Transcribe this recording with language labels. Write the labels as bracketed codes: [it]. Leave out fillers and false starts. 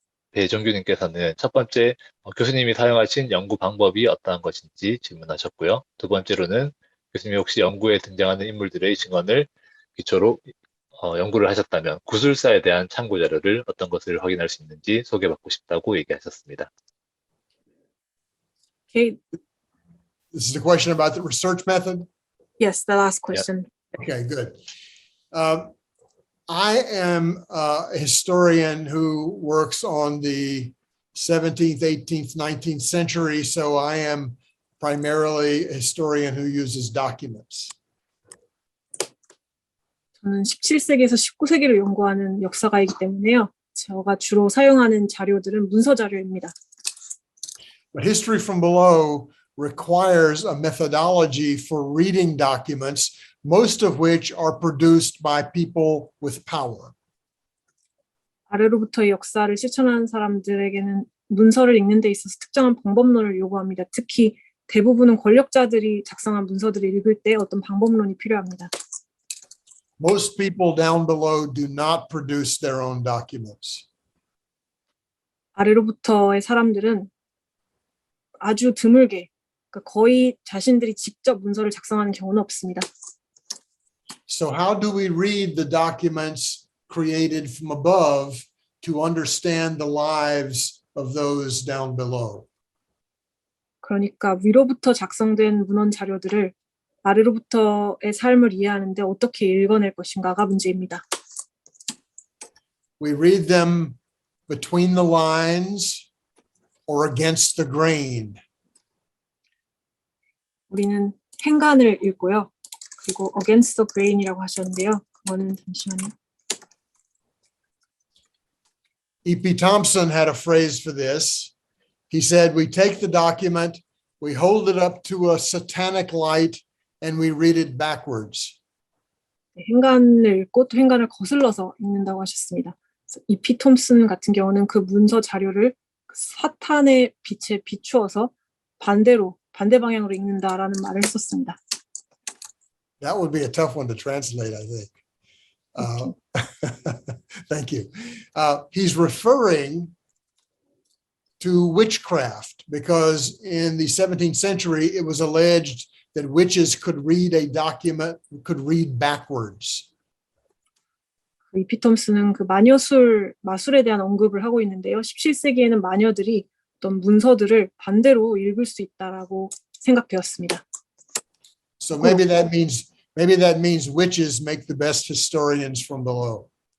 [ko] 배종규님께서는 첫 번째 교수님이 사용하신 연구 방법이 어떠한 것인지 질문하셨고요. 두 번째로는 교수님이 혹시 연구에 등장하는 인물들의 증언을 기초로 연구를 하셨다면 구술사에 대한 참고 자료를 어떤 것을 확인할 수 있는지 소개받고 싶다고 얘기하셨습니다. [en] Okay. This is a question about the research method. Yes, the last question. Okay, good. I am a historian who works on the 17th, 18th, 19th century, so I am primarily a historian who uses documents. [ko] 저는 17세기에서 19세기를 연구하는 역사가이기 때문에요. 제가 주로 사용하는 자료들은 문서 자료입니다. [en] But history from below requires a methodology for reading documents, most of which are produced by people with power. [ko] 아래로부터의 역사를 실천하는 사람들에게는 문서를 읽는 데 있어서 특정한 방법론을 요구합니다. 특히 대부분은 권력자들이 작성한 문서들을 읽을 때 어떤 방법론이 필요합니다. [en] Most people down below do not produce their own documents. [ko] 아래로부터의 사람들은 아주 드물게, 그러니까 거의 자신들이 직접 문서를 작성하는 경우는 없습니다. [en] So how do we read the documents created from above to understand the lives of those down below? [ko] 그러니까 위로부터 작성된 문헌 자료들을 아래로부터의 삶을 이해하는데 어떻게 읽어낼 것인가가 문제입니다. [en] We read them between the lines or against the grain. [ko] 우리는 행간을 읽고요. 그리고 [en] against the grain [ko] 이라고 하셨는데요. 그거는 잠시만요. [en] E.P. Thompson had a phrase for this. He said, we take the document, we hold it up to a satanic light, and we read it backwards. [ko] 행간을 읽고 또 행간을 거슬러서 읽는다고 하셨습니다. E.P. 톰슨 같은 경우는 그 문서 자료를 사탄의 빛에 비추어서 반대 방향으로 읽는다라는 말을 했었습니다. [en] That would be a tough one to translate, I think. Thank you. He's referring to witchcraft because in the 17th century, it was alleged that witches could read a document, could read backwards. [ko] 이 피톰스는 그 마술에 대한 언급을 하고 있는데요. 17세기에는 마녀들이 어떤 문서들을 반대로 읽을 수 있다라고 생각되었습니다. [en] So maybe that means witches make the best historians from below.